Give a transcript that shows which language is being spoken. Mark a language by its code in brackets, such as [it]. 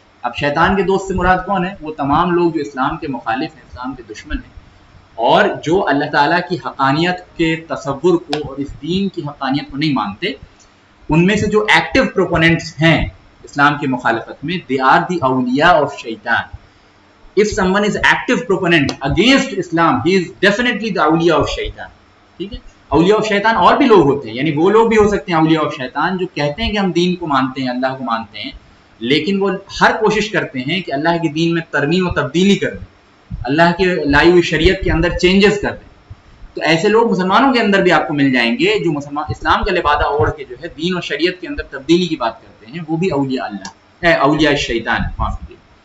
[ur] اب شیطان کے دوست سے مراد کون ہے؟ وہ تمام لوگ جو اسلام کے مخالف ہیں, اسلام کے دشمن ہیں, اور جو اللہ تعالیٰ کی حقانیت کے تصور کو اور اس دین کی حقانیت کو نہیں مانتے. ان میں سے جو ایکٹیو پروپوننٹس ہیں اسلام کی مخالفت میں, [en] they are the awliya of shaitan. If someone is active proponent against Islam, he is definitely the awliya of shaitan. [ur] ٹھیک ہے, اولیاء آف شیطان اور بھی لوگ ہوتے ہیں, یعنی وہ لوگ بھی ہو سکتے ہیں اولیاء آف شیطان جو کہتے ہیں کہ ہم دین کو مانتے ہیں, اللہ کو مانتے ہیں, لیکن وہ ہر کوشش کرتے ہیں کہ اللہ کے دین میں ترمیم و تبدیلی کر دیں, اللہ کے لائی ہوئی شریعت کے اندر چینجز کر دیں. تو ایسے لوگ مسلمانوں کے اندر بھی آپ کو مل جائیں گے جو اسلام کا لبادہ اوڑھ کے جو ہے دین اور شریعت کے اندر تبدیلی کی بات کرتے ہیں, وہ بھی اولیاء اللہ ہے, اولیاء شیطان. معاف کیجیے.